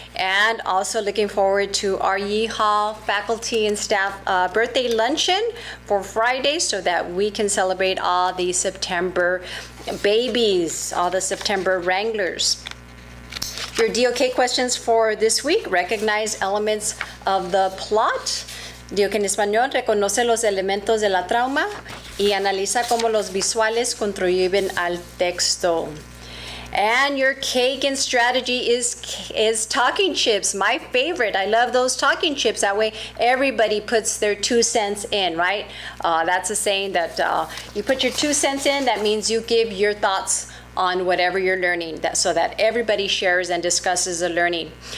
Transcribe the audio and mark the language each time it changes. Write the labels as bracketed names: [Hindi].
[English] And also looking forward to our Yeehaw faculty and staff birthday luncheon for Friday, so that we can celebrate all the September babies, all the September Wranglers. Your DOK questions for this week: recognize elements of the plot. [Spanish] DOK en español: reconoce los elementos de la trauma y analiza cómo los visuales contribuyen al texto. [English] And your cake and strategy is talking chips, my favorite. I love those talking chips. That way everybody puts their 2 cents in, right? That's a saying that you put your 2 cents in, that means you give your thoughts on whatever you're learning, so that everybody shares and discusses the learning.